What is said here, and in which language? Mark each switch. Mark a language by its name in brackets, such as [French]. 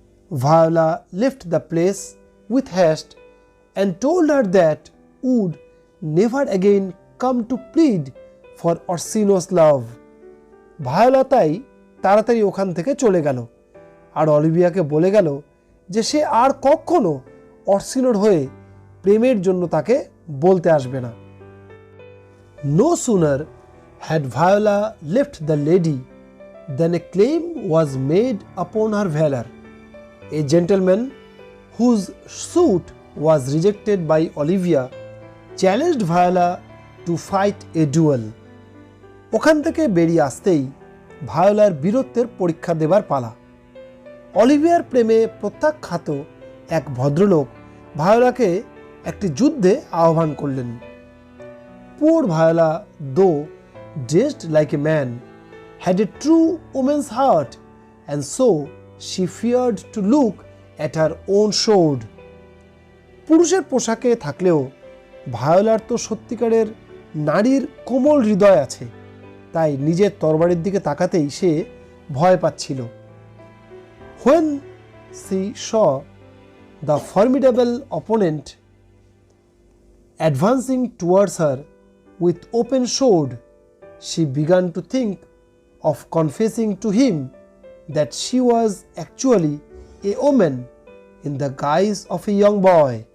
[English] Viola left the place with haste and told her that would never again come to plead for Orsino's love. [Bangla] Viola তাই তাড়াতাড়ি ওখান থেকে চলে গেল আর অলিভিয়াকে বলে গেল যে সে আর কখনো অর্সিনোর হয়ে প্রেমের জন্য তাকে বলতে আসবে না। [English] No sooner had Viola left the lady than a claim was made upon her valor. A gentleman whose suit was rejected by Olivia challenged Viola to fight a duel. [Bangla] ওখান থেকে বেরিয়ে আসতেই ভায়োলার বীরত্বের পরীক্ষা দেবার পালা। অলিভিয়ার প্রেমে প্রত্যাখ্যাত এক ভদ্রলোক ভায়োলাকে একটি যুদ্ধে আহ্বান করলেন। [English] Poor Viola, though dressed like a man, had a true woman's heart, and so she feared to look at her own sword. [Bangla] পুরুষের পোশাকে থাকলেও ভায়োলার তো সত্যিকারের নারীর কোমল হৃদয় আছে, তাই নিজের তরবারির দিকে তাকাতেই সে ভয় পাচ্ছিল। [English] When she saw the formidable opponent advancing towards her with open sword, she began to think of confessing to him that she was actually a woman in the guise of a young boy.